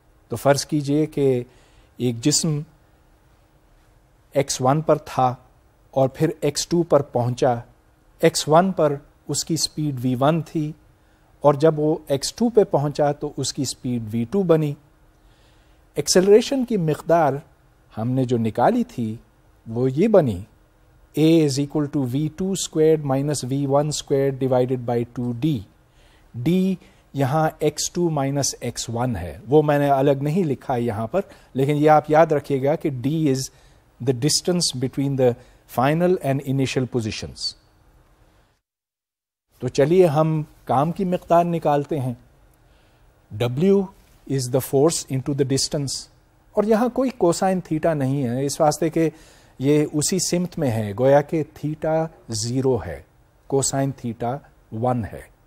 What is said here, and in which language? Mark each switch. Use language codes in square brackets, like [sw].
[ur] تو فرض کیجئے کہ ایک جسم x1 پر تھا اور پھر x2 پر پہنچا. x1 پر اس کی سپیڈ v1 تھی, اور جب وہ x2 پہ پہنچا تو اس کی سپیڈ v2 بنی. ایکسیلریشن کی مقدار ہم نے جو نکالی تھی وہ یہ بنی [en] a is equal to v2 squared minus v1 squared divided by 2d. [ur] d یہاں x2 minus x1 ہے, وہ میں نے الگ نہیں لکھا یہاں پر, لیکن یہ آپ یاد رکھیے گا کہ [en] d is the distance between the final and initial positions. [ur] تو چلیے ہم کام کی مقدار نکالتے ہیں. [en] w is the force into the distance, [ur] اور یہاں کوئی کوسائن تھیٹا نہیں ہے اس واسطے کہ یہ اسی سمت میں ہے, گویا کہ تھیٹا 0 ہے, کوسائن تھیٹا 1 ہے.